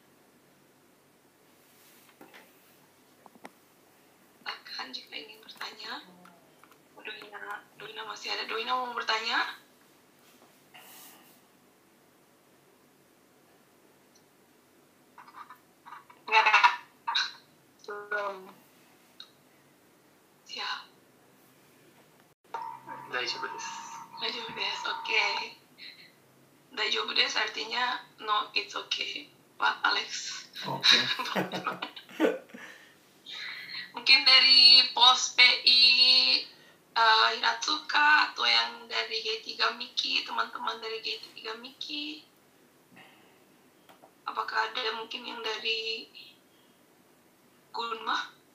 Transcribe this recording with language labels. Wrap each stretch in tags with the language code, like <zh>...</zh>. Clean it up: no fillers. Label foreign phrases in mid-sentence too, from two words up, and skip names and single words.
<id>Akan jika ingin bertanya. Doina masih ada. Doina mau bertanya? Enggak ada. Belum. Siap.</id> <ja>大丈夫です。大丈夫です。OK。大丈夫です artinya</ja> <en>no, it's okay.</en> <id>Pak Alex. Oke. Mungkin dari pos PI Hiratsuka atau yang dari G3 Miki, teman-teman dari G3 Miki. Apakah ada mungkin yang dari Gunma?</id>